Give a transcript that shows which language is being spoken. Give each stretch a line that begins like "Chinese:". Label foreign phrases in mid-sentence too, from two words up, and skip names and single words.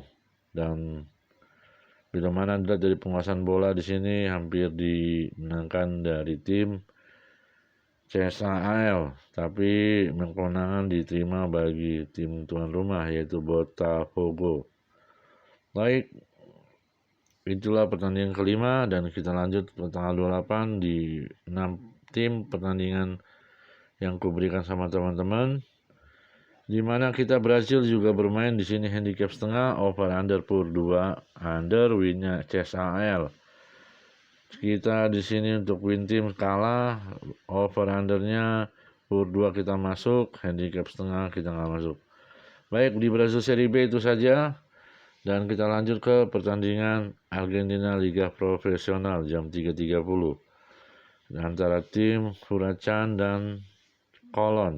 Indonesian: Dan bila mana dilihat dari penguasaan bola di sini hampir dimenangkan dari tim CSAL, tapi kemenangan diterima bagi tim tuan rumah yaitu Botafogo. Baik, itulah pertandingan kelima dan kita lanjut ke tanggal 28 di 6 tim pertandingan yang kuberikan sama teman-teman. Di mana kita Brazil juga bermain di sini handicap setengah,
English: over under
Indonesian: pur 2 under, winnya CSAL. Kita di sini untuk win tim kalah,
English: over undernya
Indonesian: pur 2 kita masuk, handicap setengah kita nggak masuk. Baik, di Brazil Serie B itu saja. Dan kita lanjut ke pertandingan Argentina Liga Profesional jam 3.30 antara tim Huracan dan Colón.